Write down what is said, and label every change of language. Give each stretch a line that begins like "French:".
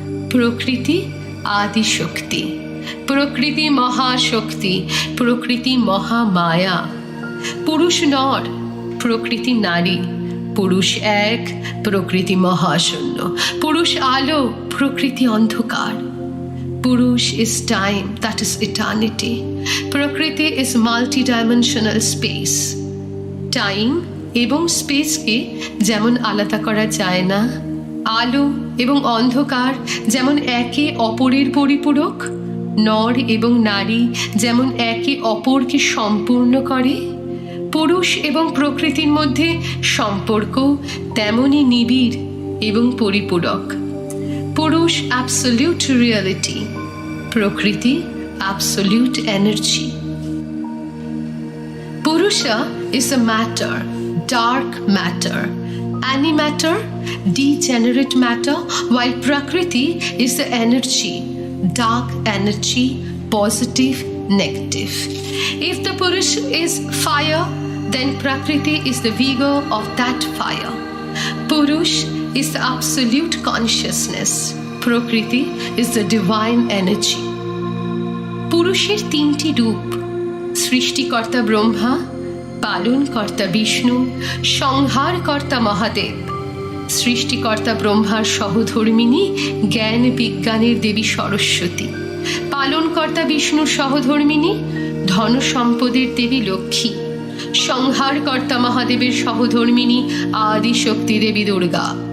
Bangla: প্রকৃতি আদি শক্তি, প্রকৃতি মহাশক্তি, প্রকৃতি মহামায়া। পুরুষ নর, প্রকৃতি নারী, পুরুষ এক, প্রকৃতি মহাশূন্য, পুরুষ আলো, প্রকৃতি অন্ধকার।
English: Purusha is time, that is eternity. Prakriti is multidimensional space.
Bangla: টাইম এবং স্পেসকে যেমন আলাদা করা যায় না, আলো এবং অন্ধকার যেমন একে অপরের পরিপূরক, নর এবং নারী যেমন একে অপরকে সম্পূর্ণ করে, পুরুষ এবং প্রকৃতির মধ্যে সম্পর্ক তেমনই নিবিড় এবং পরিপূরক। পুরুষ অ্যাবসলিউট রিয়ালিটি, প্রকৃতি absolute energy.
English: Purusha is a matter, dark matter, antimatter, degenerate matter, while Prakriti is the energy, dark energy, positive, negative. If the Purusha is fire, then Prakriti is the vigor of that fire. Purush is the absolute consciousness. Prakriti is the divine energy.
Bangla: পুরুষের তিনটি রূপ: সৃষ্টিকর্তা ব্রহ্মা, পালনকর্তা বিষ্ণু, সংহারকর্তা মহাদেব। সৃষ্টিকর্তা ব্রহ্মার সহধর্মিণী জ্ঞান বিজ্ঞানের দেবী সরস্বতী, পালনকর্তা বিষ্ণুর সহধর্মিণী ধন সম্পদের দেবী লক্ষ্মী, সংহারকর্তা মহাদেবের সহধর্মিণী আদি শক্তি দেবী দুর্গা।